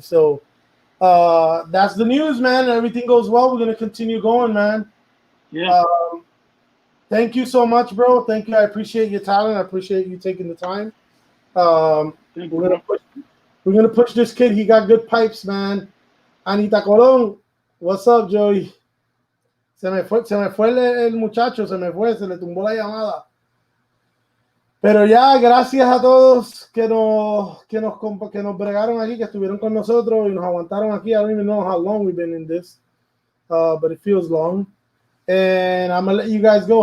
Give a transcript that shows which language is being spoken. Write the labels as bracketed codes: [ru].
[en] So that's the news, man. Everything goes well. We're going to continue going, man. Yeah. Thank you so much, bro. Thank you. I appreciate your talent. I appreciate you taking the time. We're gonna push this kid. He got good pipes, man. Anita Colón, what's up, Joey? [es] Se me fue el muchacho, se le tumbó la llamada. Pero ya, gracias a todos que nos bregaron aquí, que estuvieron con nosotros y nos aguantaron aquí. [en] I don't even know how long we've been in this, but it feels long. And I'm gonna let you guys go.